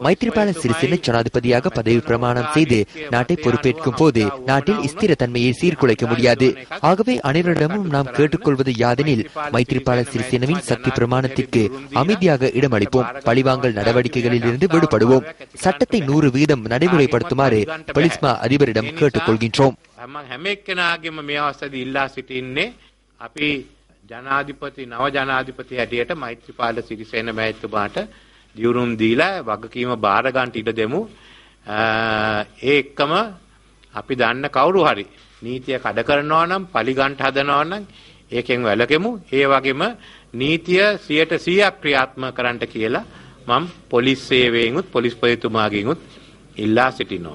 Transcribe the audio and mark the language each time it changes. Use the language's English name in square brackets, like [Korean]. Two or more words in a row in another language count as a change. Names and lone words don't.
[Tamil] மைத்ரிபால சிறிசேன ஜனாதிபதியாக பதவி பிரமாணம் செய்து நாட்டை பொறுப்பேற்கும் போது நாட்டில் ஸ்திர தன்மையை சீர்குலைக்க முடியாது. ஆகவே அனைவரிடமும் நாம் கேட்டுக்கொள்வது யாதெனில் மைத்ரிபால சிறிசேனவின் சக்தி பிரமாணத்திற்கு அமைதியாக இடமளிப்போம். பழிவாங்கல் நடவடிக்கைகளில் இருந்து விடுபடுவோம். சட்டத்தை 100% நடைமுறைப்படுத்துமாறு பொலிஸ்மா அதிபரிடம் கேட்டுக்கொள்கின்றோம். [Sinhala] අපි ජනාධිපති නව ජනාධිපති හැටියට මෛත්‍රීපාල සිරිසේන මහත්මයාට දියුරුම් දීලා වගකීම බාර ගන්න ඉඩ දෙමු. ඒ එක්කම අපි දන්න කවුරු හරි නීතිය කඩ කරනවා නම් පලි ගන්න හදනවා නම් ඒකෙන් වැළකෙමු. ඒ වගේම නීතිය 100% ක්‍රියාත්මක කරන්න කියලා මම පොලිස් සේවයෙන්ුත් පොලිස් පොලිතුමාගෙන්ුත් ඉල්ලා සිටිනවා.